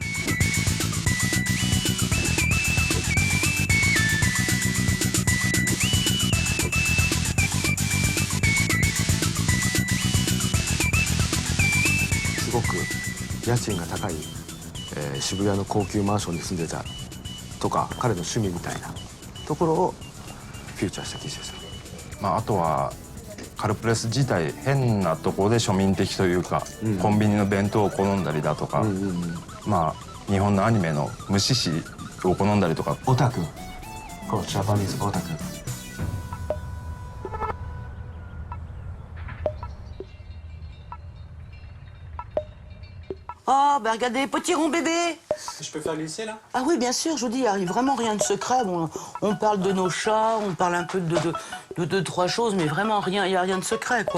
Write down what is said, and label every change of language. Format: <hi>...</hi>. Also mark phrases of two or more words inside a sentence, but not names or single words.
<ja>すごく家賃が高い、渋谷の高級マンションに住んでたとか、彼の趣味みたいなところをフューチャーした記事です。あとはカルプレス自体変なところで庶民的というか、コンビニの弁当を好んだりだとか、日本のアニメの無視しを好んだりとか。オタク、こうジャパニーズオタク。</ja> <fr>Oh, ben regardez, petit rond bébé. Je peux faire glisser là? Ah oui, bien sûr, je vous dis, il n'y a vraiment rien de secret. Bon, on parle de nos chats, on parle un peu de deux, trois choses, mais vraiment rien, il n'y a rien de secret, quoi.</fr>